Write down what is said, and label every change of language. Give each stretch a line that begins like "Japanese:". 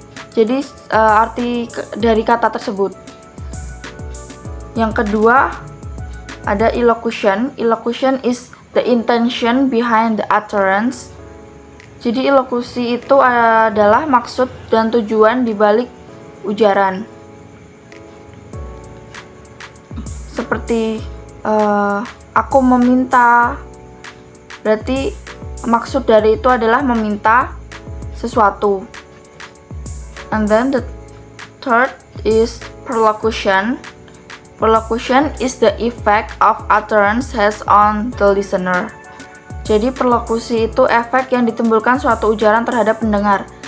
Indonesian: Jadi arti dari kata tersebut. Yang kedua ada elocution.
English: Elocution is the intention behind the utterance.
Indonesian: Jadi elokusi itu adalah maksud dan tujuan di balik ujaran. Seperti aku meminta, berarti maksud dari itu adalah meminta sesuatu.
English: And then the third is perlocution. Perlocution is the effect of utterance has on the listener.
Indonesian: Jadi perlokusi itu efek yang ditimbulkan suatu ujaran terhadap pendengar.